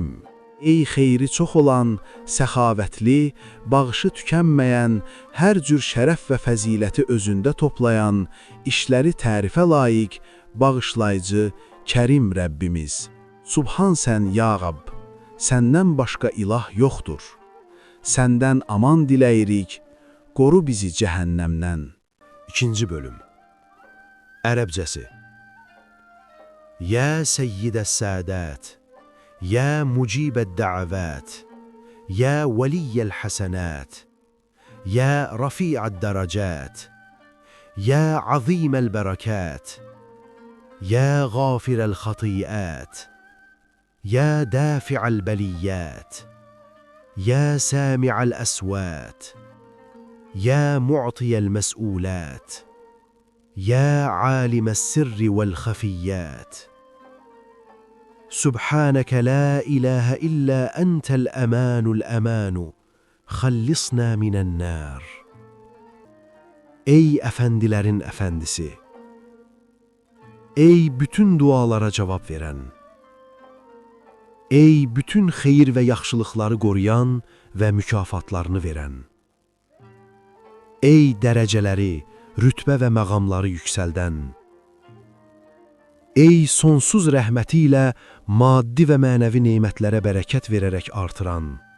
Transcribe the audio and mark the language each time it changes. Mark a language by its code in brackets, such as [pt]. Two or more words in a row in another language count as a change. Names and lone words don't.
[az] Ey xeyri çox olan, səxavətli, bağışı tükənməyən, hər cür şərəf və fəziləti özündə toplayan, işləri tərifə layiq, bağışlayıcı, kərim Rəbbimiz. Subhan sən ya Rəbb, səndən başqa ilah yoxdur. Səndən aman diləyirik, qoru bizi cəhənnəmdən. 2-ci bölüm. Ərəbcəsi. [ar] يا سيد السادات، يا مجيب الدعوات، يا ولي الحسنات، يا رافع الدرجات، يا عظيم البركات، يا غافر الخطيئات، يا دافع البليات، يا سامع الأصوات, يا معطي المسؤولات يا عالم السر والخفيات سبحانك لا إله إلا أنت الأمان الأمان خلصنا من النار. [az] Ey əfəndilərin əfəndisi! Ey bütün dualara cavab verən! Ey bütün xeyir və yaxşılıqları qoruyan və mükafatlarını verən! Ey dərəcələri, rütbə və məqamları yüksəldən! Ey sonsuz rəhməti ilə maddi və mənəvi neymətlərə bərəkət verərək artıran!